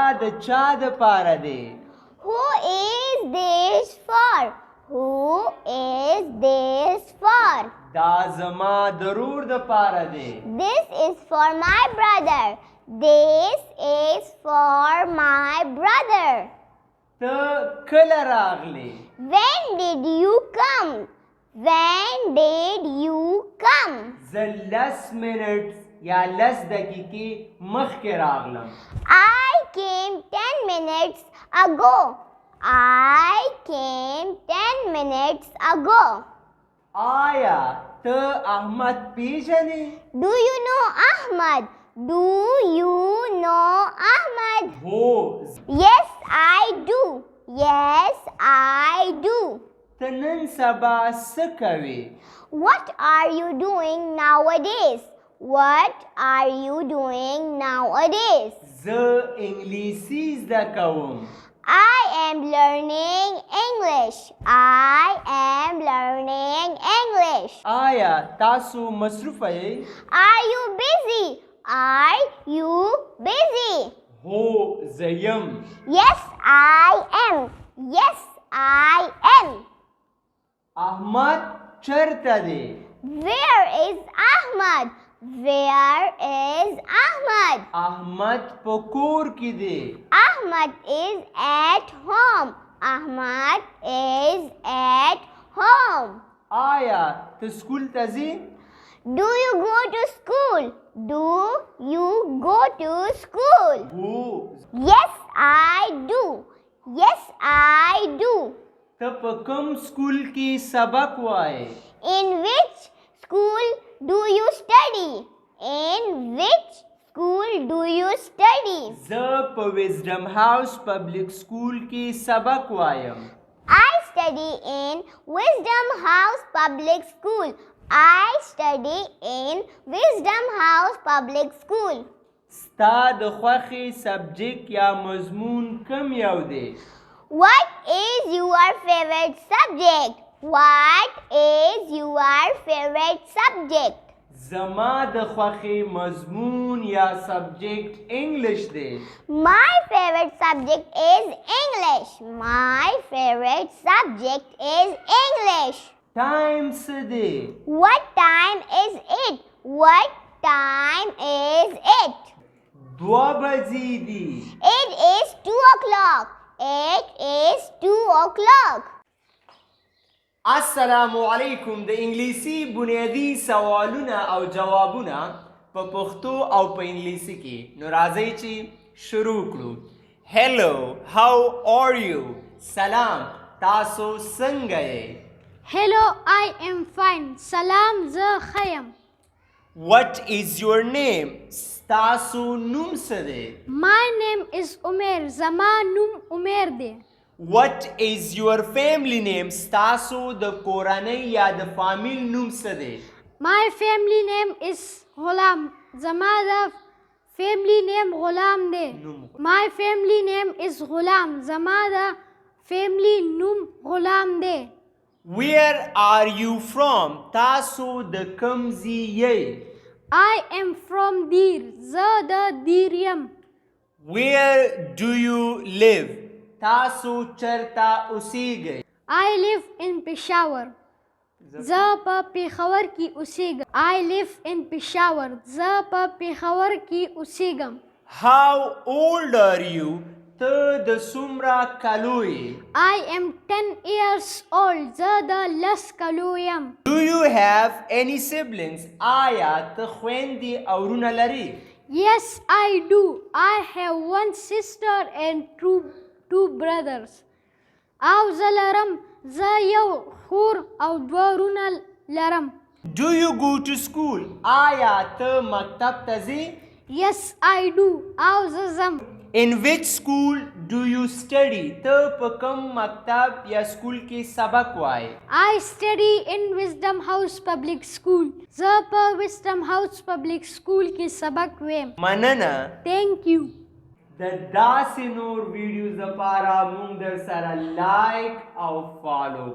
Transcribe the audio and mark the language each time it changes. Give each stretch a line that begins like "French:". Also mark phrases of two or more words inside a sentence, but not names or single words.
Pashto: د چا دپاره دی؟
English: Who is this for? Who is this for?
Pashto: دا زما ضرور دپاره دی.
English: This is for my brother. This is for my brother.
Pashto: ته کله راغلی؟
English: When did you come? When did you come?
Pashto: زه 10 منټس یا 10 دقیقې مخکې راغلم.
English: I came 10 minutes ago. I came 10 minutes ago.
Pashto: آیا ته احمد پیژنې؟
English: Do you know Ahmad? Do you know Ahmad?
Pashto: هو.
English: Yes, I do. Yes, I do.
Pashto: ته نن سبا څه کوې؟
English: What are you doing nowadays? What are you doing nowadays?
Pashto: زه انګلیسي زده کوم.
English: I am learning English. I am learning English.
Pashto: آیا تاسو مصروفه یې؟
English: Are you busy? Are you busy?
Pashto: هو زه یم.
English: Yes, I am. Yes, I am.
Pashto: احمد چیرته دی؟
English: Where is Ahmad? Where is Ahmad?
Pashto: احمد په کور کې دی.
English: Ahmad is at home. Ahmad is at home.
Pashto: آیا ته سکول ته ځې؟
English: Do you go to school? Do you go to school?
Pashto: هو.
English: Yes, I do. Yes, I do.
Pashto: ته په کوم سکول کې سبق وایې؟
English: In which school do you study? In which school do you study?
Pashto: زه په وزډم هاوس پبلک سکول کې سبق وایم.
English: I study in Wisdom House Public School. I study in Wisdom House Public School.
Pashto: ستا د خوښې سبجیکټ یا مضمون کوم یو دی؟
English: What is your favorite subject? What is your favorite subject?
Pashto: زما د خوښې مضمون یا سبجیکټ انګلش دی.
English: My favorite subject is English. My favorite subject is English.
Pashto: ټایم څه دی؟
English: What time is it? What time is it?
Pashto: 2 بجې دي.
English: It is 2 o'clock. It is 2 o'clock.
Arabic: السلام علیکم.
Pashto: د انګلیسي بنیادی سوالونه او جوابونه په پښتو او په انګلیسي کې. نو راځئ چې شروع کړو.
English: hello, how are you?
Pashto: سلام، تاسو څنګه یې؟
English: Hello, I am fine.
Pashto: Salam, زه ښه یم.
English: What is your name?
Pashto: ستاسو نوم څه دی؟
English: My name is Umer.
Pashto: زما نوم عمر دی.
English: What is your family name?
Pashto: ستاسو د کورنۍ یا د فامیل نوم څه دی؟
English: My family name is غلام.
Pashto: زما د
English: family name
Pashto: غلام دی.
English: My family name is غلام.
Pashto: زما د family نوم غلام دی.
English: Where are you from?
Pashto: تاسو د کوم ځای یې؟
English: I am from Dir.
Pashto: زه د دیر یم.
English: Where do you live?
Pashto: تاسو چیرته اوسیږئ؟
English: I live in Peshawar.
Pashto: زه په پېښور کې اوسېږم.
English: I live in Peshawar.
Pashto: زه په پېښور کې اوسېږم.
English: How old are you?
Pashto: ته د څومره کلو یې؟
English: I am 10 years old.
Pashto: زه د 10 کلو یم.
English: Do you have any siblings?
Pashto: آیا ته خویندې او وروڼه لرې؟
English: Yes, I do. I have one sister and two brothers.
Pashto: او زه لرم. زه یو خور او 2 وروڼه لرم.
English: Do you go to school?
Pashto: آیا ته مکتب ته ځې؟
English: Yes, I do.
Pashto: او زه ځم.
English: In which school do you study?
Pashto: ته په کوم مکتب یا سکول کې سبق وایې؟
English: I study in Wisdom House Public School.
Pashto: زه په Wisdom House Public School کې سبق ویم. مننه.
English: Thank you.
Pashto: د داسې نور ویډیوز لپاره مونږ در سره لایک او فالو کړئ.